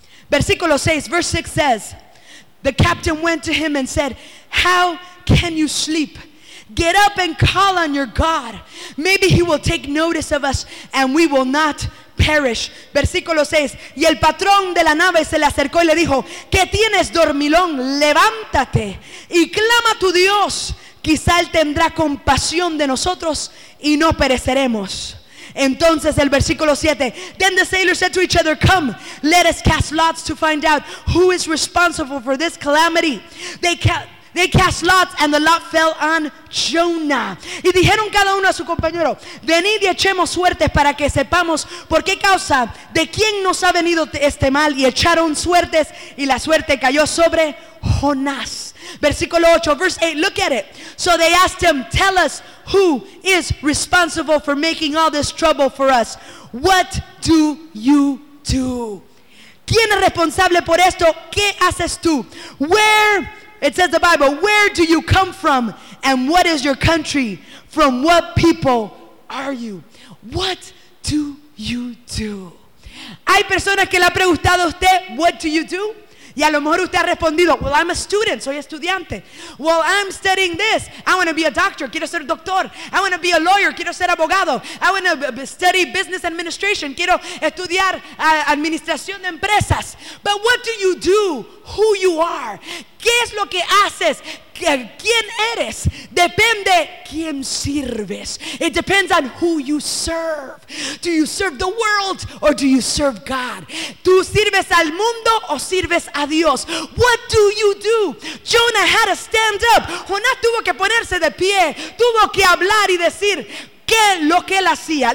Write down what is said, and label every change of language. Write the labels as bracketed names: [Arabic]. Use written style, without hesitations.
[Spanish] Versículo 6, [English] verse 6 says, the captain went to him and said, how can you sleep? Get up and call on your God. Maybe he will take notice of us and we will not perish. [Spanish] Versículo 6, y el patrón de la nave se le acercó y le dijo, ¿qué tienes, dormilón? Levántate y clama a tu Dios. Quizá él tendrá compasión de nosotros y no pereceremos. Entonces, el versículo 7, [English] then the sailors said to each other, come, let us cast lots to find out who is responsible for this calamity. They cast lots and the lot fell on Jonah. [Spanish] Y dijeron cada uno a su compañero, venid y echemos suertes para que sepamos por qué causa, de quién nos ha venido este mal. Y echaron suertes y la suerte cayó sobre Jonás. Versículo 8, [English] verse 8, look at it. So they asked him, tell us who is responsible for making all this trouble for us. What do you do? [Spanish] ¿Quién es responsable por esto? ¿Qué haces tú? [English] Where, it says the Bible, where do you come from? And what is your country? From what people are you? What do you do? [Spanish] Hay personas que le ha preguntado a usted, what do you do? Y a lo mejor usted ha respondido, [English] well, I'm a student, [Spanish] soy estudiante. [English] Well, I'm studying this. I want to be a doctor, [Spanish] quiero ser doctor. [English] I want to be a lawyer, [Spanish] quiero ser abogado. [English] I want to study business administration, [Spanish] quiero estudiar administración de empresas. [English] But what do you do? Who you are? [Spanish] ¿Qué es lo que haces? quién eres depende quién sirves. [English] It depends on who you serve. Do you serve the world or do you serve God? [Spanish] ¿Tú sirves al mundo o sirves a Dios? [English] What do you do? Jonah had to stand up. [Spanish] Jonás tuvo que ponerse de pie. Tuvo que hablar y decir qué es lo que él hacía.